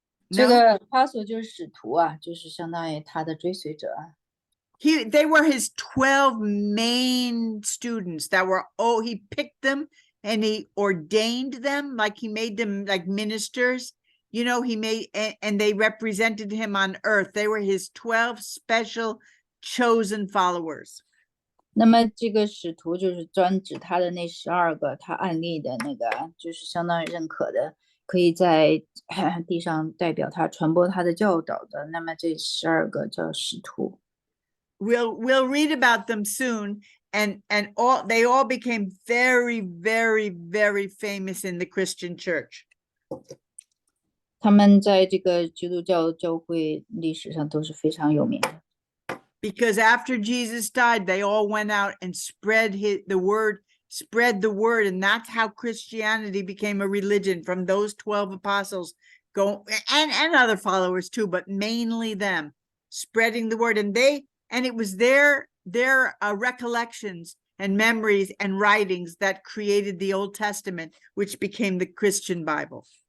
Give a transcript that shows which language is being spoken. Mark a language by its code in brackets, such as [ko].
[zh] 这 [en] No? [zh] 个 apostle 就是使徒啊，就是相当于他的追随者啊。 [en] They were his 12 main students that were, he picked them and he ordained them, like he made them like ministers. You know, he made, and they represented him on earth. They were his 12 special chosen followers. [zh] 那么这个使徒就是专指他的那12个他案例的那个，就是相当于认可的，可以在地上代表他传播他的教导的。那么这12个叫使徒。 [en] We'll read about them soon, and they all became very, very, very famous in the Christian church. [zh] 他们在这个基督教教会历史上都是非常有名的。 [en] Because after Jesus died, they all went out and spread the word, and that's how Christianity became a religion, from those 12 apostles and other followers too, but mainly them spreading the word. And it was their recollections and memories and writings that created the Old Testament, which became the Christian Bible.